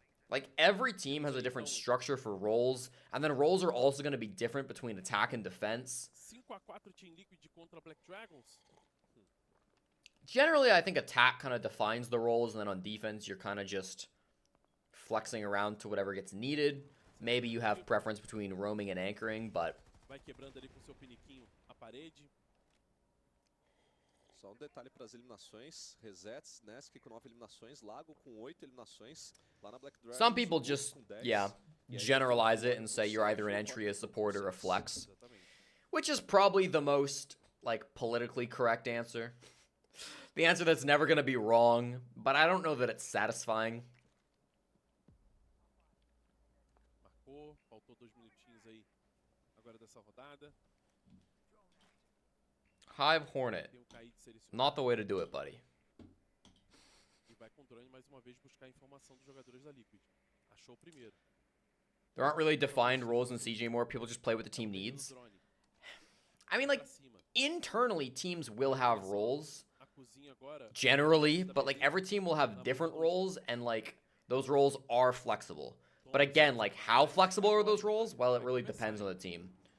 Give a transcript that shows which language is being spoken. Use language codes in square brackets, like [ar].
[en] Like, every team has a different structure for roles, and then roles are also going to be different between attack and defense. [pt] 5-4 Team Liquid contra Black Dragons. [en] Generally, I think attack kind of defines the roles, and then on defense, you're kind of just flexing around to whatever gets needed. Maybe you have preference between roaming and anchoring, but... [pt] Vai quebrando ali com seu piniquinho a parede. Só detalhe para as eliminações, resets, Nesk com 9 eliminações, Lago com 8 eliminações, lá na Black Dragons. [en] Some people just, generalize it and say you're either an entry, a support, or a flex. Which is probably the most, like, politically correct answer. The answer that's never going to be wrong, but I don't know that it's satisfying. [pt] Marcou, faltou 2 minutinhos aí agora dessa rodada. [en] Hive Hornet. Not the way to do it, buddy. [pt] E vai com o drone mais uma vez buscar a informação dos jogadores da Liquid. Achou o primeiro. [en] There aren't really defined roles in CJ anymore. People just play what the team needs. I mean, like, internally, teams will have roles. Generally, but, like, every team will have different roles, and, like, those roles are flexible. But again, like, how flexible are those roles? Well, it really depends on the team.